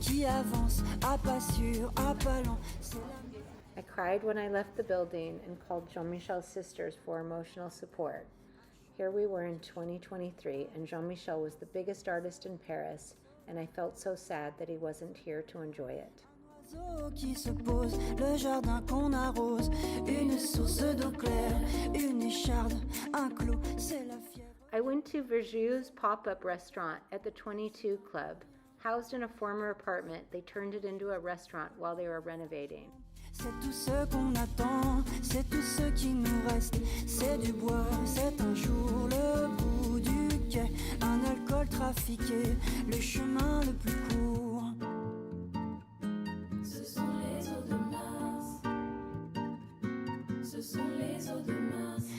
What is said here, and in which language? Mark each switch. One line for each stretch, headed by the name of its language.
French: avance à pas sûr, à pas lent.
English: I cried when I left the building and called Jean-Michel's sisters for emotional support. Here we were in 2023, and Jean-Michel was the biggest artist in Paris, and I felt so sad that he wasn't here to enjoy it.
French: Qui se pose, le jardin qu'on arrose, une source d'eau claire, une écharde, un clou, c'est la fièvre.
English: I went to Verjus pop-up restaurant at the 22 Club. Housed in a former apartment, they turned it into a restaurant while they were renovating.
French: C'est tout ce qu'on attend, c'est tout ce qui nous reste. C'est du bois, c'est un jour le bout du quai. Un alcool trafiqué, le chemin le plus court. Ce sont les eaux de Mars. Ce sont les eaux de Mars.